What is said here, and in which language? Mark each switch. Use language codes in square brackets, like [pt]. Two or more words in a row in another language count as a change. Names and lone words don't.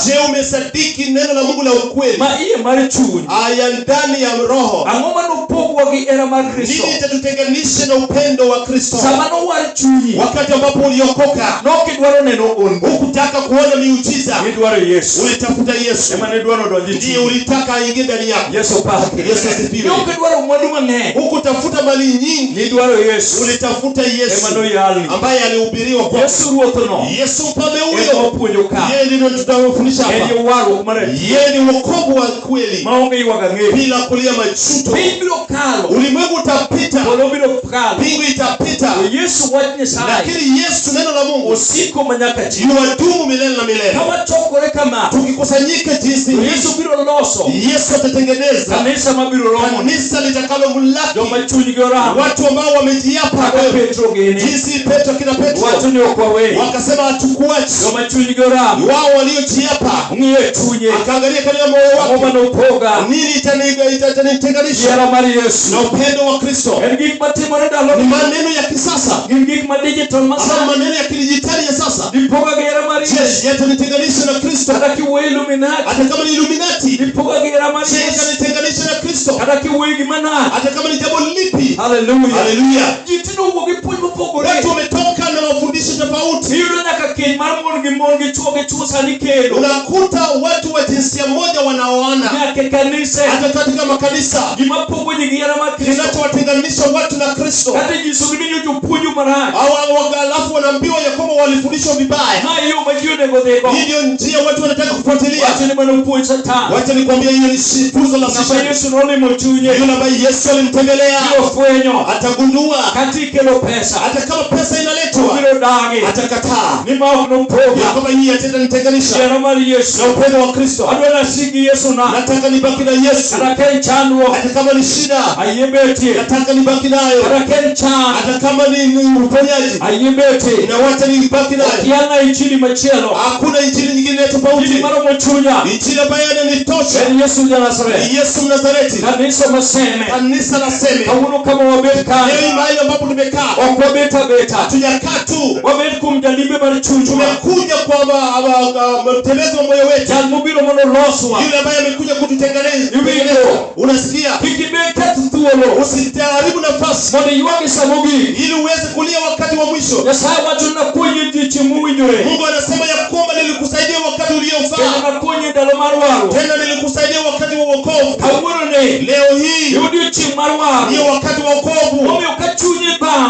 [sw] Je, umesadiki neno la Mungu la ukweli [luo] ma iye mar chuny [sw] aya ndani ya roho? [luo] ang'o manopogwa gi hera mar Kristo [sw] Nini itatutenganisha na upendo wa Kristo? [luo] sama nowar chunyi [sw] Wakati ambapo uliokoka [luo] nokidwaro neno on [sw] hukutaka kuona miujiza, [luo] idwaro Yesu [sw] ulitafuta Yesu, [luo] ema ne dwaro donji [sw] ndiye ulitaka aingie ndani yako. [luo] Yesu pake [sw] Yesu asifiwe. [luo] nokidwaro mwandu mang'eny [sw] Hukutafuta mali nyingi, [luo] nidwaro Yesu [sw] ulitafuta Yesu [luo] ema noyalni [sw] ambaye alihubiriwa kwa [luo] Yesu ruothno [sw] Yesu mfalme [luo] ema [sw] huyo. [luo] opuonjo ka [sw] Yeye ndiye tunamfundisha [luo] en [sw] hapa. [luo] yo warruok mar adiera [sw] Yeye ni wokovu wa kweli [luo] maonge ywak ang'eyo [sw] bila kulia majuto. [luo] piny biro kalo [sw] Ulimwengu utapita, [luo] polo biro kalo [sw] mbingu itapita, [luo] to Yesu wach Nyasaye [sw] lakini Yesu neno la Mungu [luo] osiko manyaka chieng' [sw] yuadumu milele na milele. [luo] ka wachokore kama [sw] Tukikusanyika jinsi [luo] to [sw] hii, [luo] Yesu biro loso [sw] Yesu atatengeneza [luo] kanisa mabiro romo [sw] kanisa litakalomlaki [luo] joma chunygi oramo [sw] watu ambao wamejiapa [luo] kaka [sw] wewe, [luo] Petro gini [sw] jinsi Petro kina Petro [luo] wacho ni okwawe [sw] wakasema hatukuachi. [luo] joma chunygi oramo [sw] Wao waliojiapa, [luo] ng'iye chunye [sw] akaangalia katika moyo [luo] ang'o [sw] wake, [luo] manopoga [sw] nini itanitenganisha [luo] hera mar Yesu [sw] na upendo wa Kristo? [luo] en gik matimore [sw] Ni [luo] ndalo [sw] maneno ya kisasa [luo] gin gik ma digital ama masani [sw] maneno ya kidijitali ya sasa? [luo] dipoga gi hera mar Yesu [sw] Je, yatanitenganisha na Kristo? [luo] kata kiwuoyo Illuminati [sw] Hata kama ni Illuminati, [luo] dipoga gi hera mar [sw] je, Yesu yatanitenganisha na Kristo? [luo] kata kiwuoyo gi Manase [sw] Hata kama ni jambo lipi? [luo] haleluya [sw] Haleluya! [luo] ji tinde owuok gi puonj mopogore [sw] Watu wametoka na mafundisho tofauti. [luo] iyudo nyaka keny mar mon gi chwo sani kendo [sw] Unakuta watu wa jinsia moja wanaoana [luo] nyaka e kanise [sw] hata katika makanisa. [luo] gima pogo ji gi hera mar Kristo [sw] Kinachowatenganisha watu na Kristo, [luo] kata nyisogi ni nyo jopuonjo marach [sw] alafu wanaambiwa ya kwamba walifundishwa vibaya. [luo] ma yo ma ji onego dhigo [sw] Hii ndio njia watu wanataka kufuatilia. [luo] wacho ni mana puonj Satan [sw] Wacha nikwambia, hiyo ni funzo la [luo] ng'ama [sw] shetani. [luo] Yesu nolimo chunye [sw] Yule ambaye Yesu alimtembelea [luo] biro fwenyo [sw] atagundua, [luo] kata ikelo pesa [sw] hata kama pesa inaletwa [luo] biro dagi [sw] atakataa [luo] ni ma ok [sw] ya [luo] nopoga [sw] kwamba hii itanitenganisha [luo] hera mar Yesu [sw] na upendo wa Kristo. [luo] adwa nasigi Yesu na [sw] Nataka nibaki na Yesu [luo] kata ka en chandruok [sw] hata kama ni shida, [luo] ayie betie [sw] nataka nibaki nayo [luo] kata ka en chan [sw] hata kama ni uponyaji, [luo] ayie betie [sw] na wacha nibaki nayo. [luo] okiana injili machielo [sw] Hakuna injili nyingine injili tofauti. [luo] maromo chunya [sw] Injili ambayo inanitosha [luo] en Yesu ja Nazareth [sw] ni Yesu Mnazareti. [luo] kanisa maseme [sw] Kanisa la Seme, [luo] kawuono kama wabet [sw] leo [luo] kanyo [sw] mahali ambapo tumekaa, [luo] ok wabet abeta [sw] hatujakaa tu, [luo] wabet kuom jalimbe mar chunywa [sw] tumekuja kwa mtembezi wa moyo wetu, [luo] jal mobiro mondo loswa [sw] yule ambaye amekuja kututengeneza. [luo] Iwinjo. [sw] Unasikia? [luo] kik ibed keth thuolo [sw] Usitaharibu nafasi [luo] mondo iywagi sa mogik [sw] ili uweze nitakuchukulia wakati wa mwisho. [luo] Nyasaye wacho nakonyi jichimuwinjore. [sw] Mungu anasema ya kwamba nilikusaidia wakati uliofaa. [luo] Kendo nakonyi ndalo mar waro. [sw] Tena nilikusaidia wakati wa wokovu. [luo] Kawuono ne. [sw] Leo hii [luo] Yudio chieng' mar waro. [sw] ndio wakati wa wokovu. [luo] Omiyo ka chunyi bam.